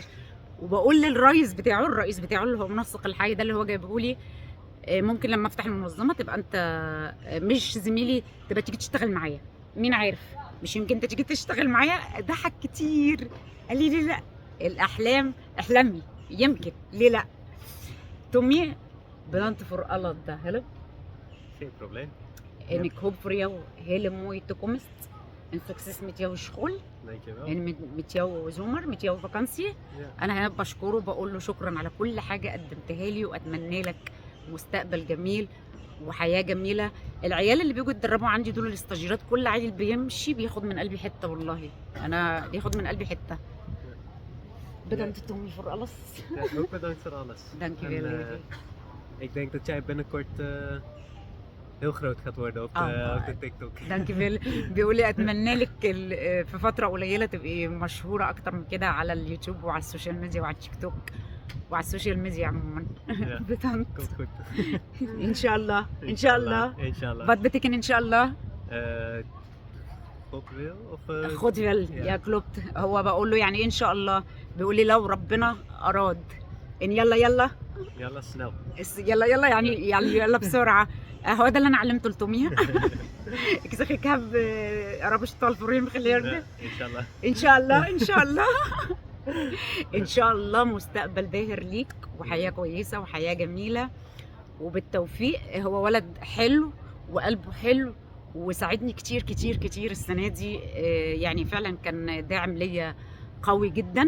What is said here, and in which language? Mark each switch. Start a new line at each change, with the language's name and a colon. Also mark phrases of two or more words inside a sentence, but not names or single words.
Arabic: وبقول للرئيس بتاعه اللي هو منسق الحي ده اللي هو جايبه لي، ممكن لما افتح المنظمه تبقى انت مش زميلي، تبقى تيجي تشتغل معايا، مين عارف مش يمكن انت تيجي تشتغل معايا. ضحك كتير قال لي ليه لا، الاحلام احلمي يمكن، ليه لا.
Dutch: تومي bedankt voor alle de hulp. Geen probleem. En ik hoop voor jou hele mooie toekomst en succes met jouw school. Dankjewel. En met jouw zomer, met jouw vakantie. Ja.
Arabic: انا هنا بشكره وبقول له شكرا على كل حاجه قدمتها لي، واتمنى لك مستقبل جميل وحياه جميله. العيال اللي بيجوا يتدربوا عندي دول الاستاجيرات، كل عيل بيمشي بياخد من قلبي حته، والله انا بياخد من قلبي حته.
Dutch: Bedankt Tommy voor alles. Ja, ook bedankt voor alles. Dank je En, wel. ik denk dat jij binnenkort heel groot gaat worden op Oh, de TikTok. Dank je wel.
Arabic: بيقول لي اتمنى لك في فتره قليله تبقي مشهوره اكتر من كده على اليوتيوب وعلى
English: social media
Arabic: وعلى التيك توك وعلى
English: social media
Arabic: عموما.
Dutch: Ja, Bedankt. komt goed.
Arabic: ان شاء الله ان شاء الله. Inshallah.
Dutch: Wat betekent
Arabic: ان شاء الله؟
Dutch: God wil of
Arabic: خد فيل يا كلوبت. هو بقول له يعني ان شاء الله، بيقول لي لو ربنا اراد ان يلا يلا
Dutch: yalla snel.
Arabic: يلا يلا يعني يلا بسرعه. هو ده اللي انا علمته لتومي.
Dutch: Ik zeg ik heb Arabisch taal voor hem geleerd.
Arabic: Inshallah. ان شاء الله ان شاء الله. ان شاء الله مستقبل باهر ليك وحياه كويسه وحياه جميله وبالتوفيق. هو ولد حلو وقلبه حلو وساعدني كتير كتير كتير السنه دي، يعني فعلا كان داعم ليا قوي جدا.